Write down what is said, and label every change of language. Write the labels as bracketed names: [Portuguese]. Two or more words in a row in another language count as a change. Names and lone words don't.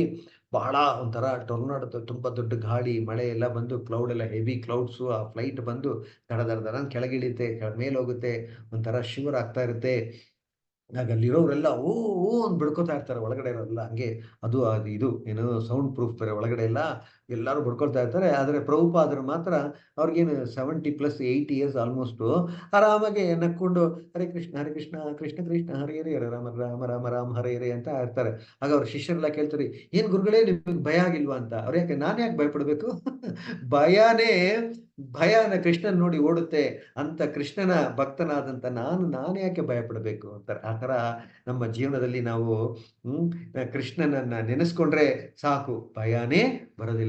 [Kannada] ಬಹಳ ಒಂಥರ ಟೊರ್ನಾಡೋ, ತುಂಬಾ ದೊಡ್ಡ ಗಾಳಿ ಮಳೆ ಎಲ್ಲ ಬಂದು ಕ್ಲೌಡ್ ಎಲ್ಲ [English] heavy clouds, [Kannada] ಆ ಫ್ಲೈಟ್ ಬಂದು ದಡ ಕೆಳಗಿಳಿಯುತ್ತೆ, ಮೇಲೆ ಹೋಗುತ್ತೆ, ಒಂಥರ ಶಿವರ್ ಆಗ್ತಾ ಇರುತ್ತೆ. ಆಗ ಅಲ್ಲಿರೋರೆಲ್ಲ ಓ ಅಂತ ಬಿಡ್ಕೋತಾ ಇರ್ತಾರೆ. ಒಳಗಡೆ ಇರೋರೆಲ್ಲ ಹಂಗೆ, ಅದು ಇದು ಏನೋ [English] sound proof [Kannada] ಬೇರೆ ಒಳಗಡೆ ಎಲ್ಲರೂ ಬಡ್ಕೊಳ್ತಾ ಇರ್ತಾರೆ. ಆದರೆ ಪ್ರಭುಪಾದರು ಮಾತ್ರ ಅವ್ರಿಗೇನು 70+ 80 [English] years almost, [Kannada] ಆರಾಮಾಗಿ ನಕ್ಕೊಂಡು [Sanskrit] ಹರೇ ಕೃಷ್ಣ ಕೃಷ್ಣ ಕೃಷ್ಣ ಹರೇ ಹರೇ ಹರೇ ರಾಮ ರಾಮ ರಾಮ ರಾಮ ಹರೇ ಹರೇ [Kannada] ಅಂತ ಇರ್ತಾರೆ. ಆಗ ಅವ್ರ ಶಿಷ್ಯರೆಲ್ಲ ಕೇಳ್ತಾರೆ, ಏನ್ ಗುರುಗಳೇ ನಿಮ್ಗೆ ಭಯ ಆಗಿಲ್ವಾ ಅಂತ. ಅವ್ರ ಯಾಕೆ, ನಾನು ಯಾಕೆ ಭಯಪಡ್ಬೇಕು? ಭಯನ ಕೃಷ್ಣನ್ ನೋಡಿ ಓಡುತ್ತೆ ಅಂತ ಕೃಷ್ಣನ ಭಕ್ತನಾದಂತ ನಾನು ಯಾಕೆ ಭಯಪಡಬೇಕು ಅಂತಾರೆ. ಆ ಥರ ನಮ್ಮ ಜೀವನದಲ್ಲಿ ನಾವು ಕೃಷ್ಣನನ್ನ ನೆನೆಸ್ಕೊಂಡ್ರೆ ಸಾಕು, ಭಯನೇ ಬರೋದಿಲ್ಲ.